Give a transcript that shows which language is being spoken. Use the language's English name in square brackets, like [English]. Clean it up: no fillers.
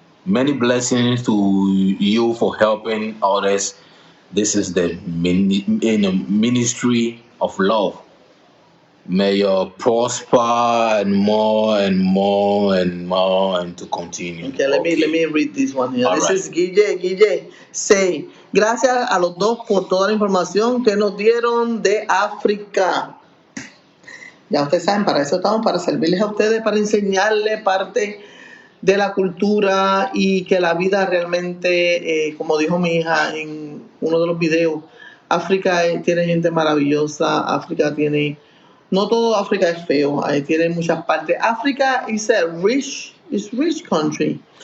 [English] Many blessings to you for helping others. This is the ministry of love. May you prosper and more and more and more and to continue. Okay, let me read this one here. This is Guille say, [Spanish] gracias a los dos por toda la información que nos dieron de África. Ya ustedes saben, para eso estamos, para servirles a ustedes, para enseñarles parte de la cultura y que la vida realmente, como dijo mi hija en uno de los videos, África tiene gente maravillosa, África tiene... No todo África es feo, tiene muchas partes. [English] África is a rich country.